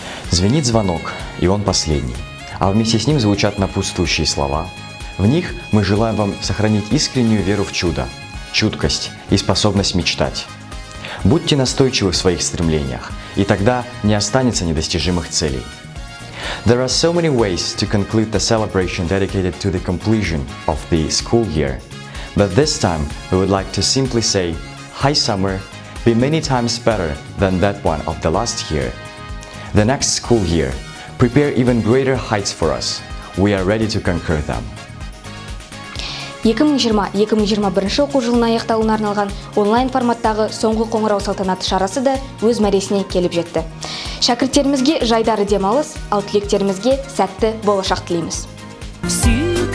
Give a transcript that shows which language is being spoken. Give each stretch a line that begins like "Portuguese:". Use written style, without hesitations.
Russian: Звенит звонок, и он последний. А вместе с ним звучат напутствующие слова. В них мы желаем вам сохранить искреннюю веру в чудо, чуткость и способность мечтать. Будьте настойчивы в своих стремлениях, и тогда не останется недостижимых целей.
English: There are so many ways to conclude the celebration dedicated to the completion of the school year. But this time, we would like to simply say, Hi summer, be many times better than that one of the last year. The next school year, prepare even greater heights for us. We are ready to conquer them.
Kazakh: 2020-2021 оқу жылына аяқталуына арналған онлайн форматтағы соңғы қоңырау салтанаты шарасы да өз мәресіне келіп жетті. Шәкірттерімізге жайдары демалыс, ал түлектерімізге сәтті болашақ тілейміз.